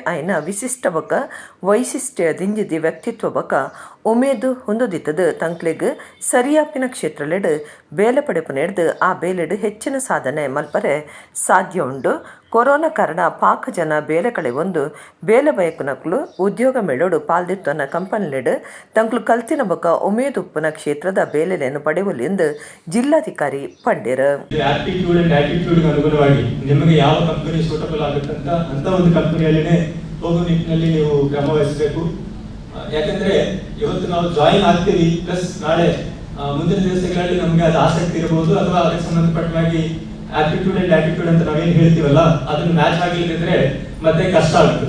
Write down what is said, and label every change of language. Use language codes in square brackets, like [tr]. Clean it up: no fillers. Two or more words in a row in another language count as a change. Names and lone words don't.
[tcy] ಆಯ್ನ ವಿಶಿಷ್ಟ ಬಕ ವೈಶಿಷ್ಟ್ಯ ದಿಂಜಿದಿ ವ್ಯಕ್ತಿತ್ವ ಬಕ ಉಮೇದು ಹೊಂದೋದಿತ್ತದು ತಂಕ್ಲೆಗ್ ಸರಿಯಾಪಿನ ಕ್ಷೇತ್ರಲೆಡ್ ಬೇಲೆ ಪಡೆಪುನೆಡ್ದು ಆ ಬೇಲೆಡ್ ಹೆಚ್ಚಿನ ಸಾಧನೆ ಮಲ್ಪರೆ ಸಾಧ್ಯ ಉಂಡು ಕೊರೋನಾ ಕಾರಣ ಪಾಕ ಜನ ಬೇಲೆ ಕಳೆ ಒಂದು ಬೇಲೆ ಬಯಕುನಕ್ಲು ಉದ್ಯೋಗ ಮೇಳೋಡು ಪಾಲ್ದಿತ್ತನ ಕಂಪನಿಲೆಡ್ ತಂಕ್ಲು ಕಲ್ತಿನ ಬಕ ಉಮೇದು ಉಪ್ಪುನ ಕ್ಷೇತ್ರದ ಬೇಲೆಯನ್ನು ಪಡೆಯಲು ಎಂದು ಜಿಲ್ಲಾಧಿಕಾರಿ ಪಂಡೇರ್ [kn] ಅನುಗುಣವಾಗಿ ನಿಮಗೆ ಯಾವ ಕಂಪನಿ ಸೂಟಬಲ್ ಆಗುತ್ತಂತ ಅಂತ ಒಂದು ಕಂಪನಿಯಲ್ಲಿನೇ ಹೋಗೋ ನಿಟ್ಟಿನಲ್ಲಿ ನೀವು ಕ್ರಮ ವಹಿಸಬೇಕು. ಯಾಕಂದ್ರೆ ಇವತ್ತು ನಾವು ಜಾಯಿನ್ ಆಗ್ತೀವಿ ಪ್ಲಸ್ ನಾಳೆ ಮುಂದಿನ ದಿವಸಗಳಲ್ಲಿ ನಮಗೆ ಅದು ಆಸಕ್ತಿ ಇರಬಹುದು ಅಥವಾ ಅದಕ್ಕೆ ಸಂಬಂಧಪಟ್ಟಾಗಿ [en] attitude and attitude [kn] ಅಂತ ನಾವೇನು ಹೇಳ್ತೀವಲ್ಲ ಅದನ್ನು ಮ್ಯಾಚ್ ಆಗಿಲ್ಲದಿದ್ರೆ ಮತ್ತೆ ಕಷ್ಟ ಆಗ್ತದೆ.